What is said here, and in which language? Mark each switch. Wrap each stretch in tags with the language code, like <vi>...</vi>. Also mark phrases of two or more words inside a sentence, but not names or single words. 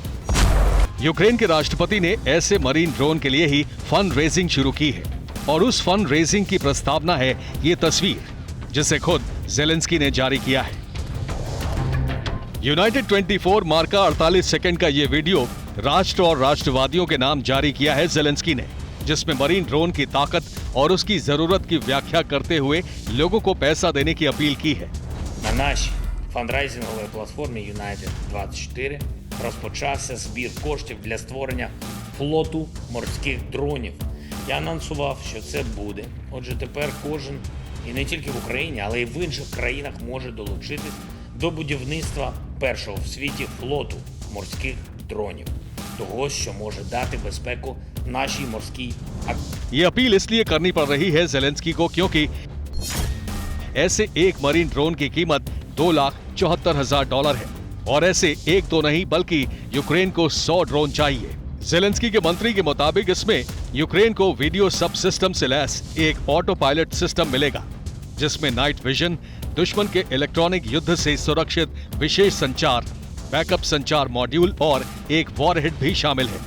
<hi>यूक्रेन के राष्ट्रपति ने ऐसे</hi> <en>marine drone</en> <hi>के लिए ही</hi> <en>fund raising</en> <hi>शुरू की है और उस</hi> <en>fund raising</en> <hi>की प्रस्तावना है ये तस्वीर, जिसे खुद जेलेंस्की ने जारी किया है। यूनाइटेड 24 मार्का 48 सेकंड का ये वीडियो राष्ट्र और राष्ट्रवादियों के नाम जारी किया है जेलेंस्की ने, जिसमें</hi> <en>marine drone</en> <hi>की ताकत और उसकी जरूरत की व्याख्या करते हुए लोगों को पैसा देने की अपील की है।</hi> <uk>На нашій фандрайзинговій платформі United 24 розпочався збір коштів для створення флоту морських дронів. Я анонсував, що це буде. Отже, тепер кожен, і не тільки в Україні, але й в інших країнах може долучитись до будівництва першого в світі флоту морських дронів. Того, що може дати безпеку нашій морській.</uk> <hi>ये अपील इसलिए करनी पड़ रही है जेलेंस्की को क्योंकि ऐसे एक</hi> <en>marine drone</en> <hi>की कीमत $2,74,000 है और ऐसे एक तो नहीं बल्कि यूक्रेन को 100 ड्रोन चाहिए। जेलेंस्की के मंत्री के मुताबिक इसमें यूक्रेन को</hi> <en>video sub system</en> <hi>से लैस एक</hi> <en>auto pilot system</en> <hi>मिलेगा, जिसमें</hi> <en>night vision,</en> <hi>दुश्मन के इलेक्ट्रॉनिक युद्ध से सुरक्षित विशेष संचार, बैकअप संचार मॉड्यूल और एक वॉरहेड भी शामिल है।</hi>